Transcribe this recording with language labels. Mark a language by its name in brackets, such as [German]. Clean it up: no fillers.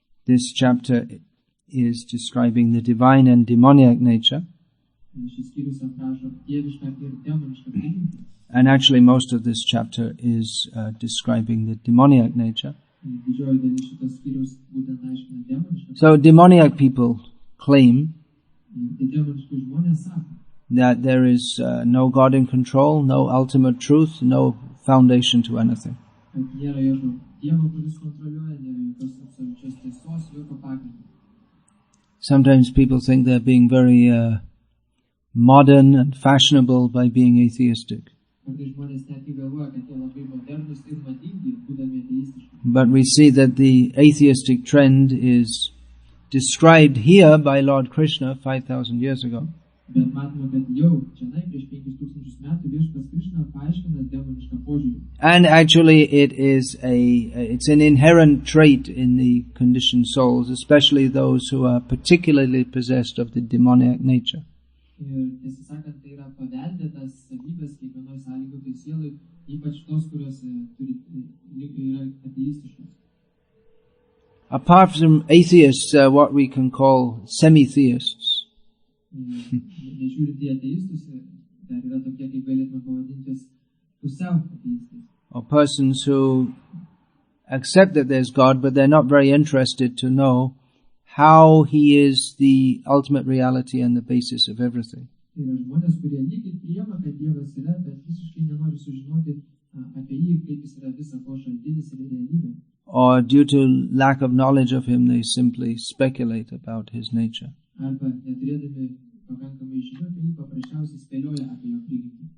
[English] This chapter is describing the divine and demoniac nature. [Lithuanian] Šis skyrius aprašo dievišką ir demonišką prigimtį. [English] And actually most of this chapter is describing the demoniac nature. [Lithuanian] Didžioji dalis šito skyriaus būtent aiškina demonišką. [English] So demoniac people claim [Lithuanian] Demoniški žmonės sako, [English] that there is no God in control, no ultimate truth, no foundation to anything. [Lithuanian] kad nėra jokio dievo, kuris kontroliuoja, nėra jokios absoliučios tiesos, jokio pagrindo. [English] Sometimes people think they're being very modern and fashionable by being atheistic. [Lithuanian] Kartais žmonės netgi galvoja, kad jie labai modernus ir madingi, būdami ateistiški. [English] But we see that the atheistic trend is described here by Lord Krishna 5,000 years ago. [Lithuanian] Bet matome, kad jau čionai prieš 5000 metų Viešpats Krišna paaiškina demonišką požiūrį. [English] And actually it's an inherent trait in the conditioned souls, especially those who are particularly possessed of the demoniac nature. [Lithuanian] Ir tiesą sakant, tai yra paveldėtas savybės kiekvienoj sąlygotai sielai, ypač tos, kurios yra ateistiškos. [English] Apart from atheists, what we can call semi-theists. [Lithuanian] Nežiūrint į ateistus, dar yra tokie, kaip galėtume pavadintis pusiau ateistais. [English] Or persons who accept that there's God, but they're not very interested to know how He is the ultimate reality and the basis of everything. [Lithuanian] Tai yra žmonės, kurie lygiai priima, kad Dievas yra, bet visiškai nenori sužinoti apie jį, kaip jis yra visa ko šaltinis ir realybė. [English] Or due to lack of knowledge of Him, they simply speculate about His nature. [Lithuanian] Arba neturėdami pakankamai žinių apie jį, paprasčiausiai spėlioja apie jo prigimtį.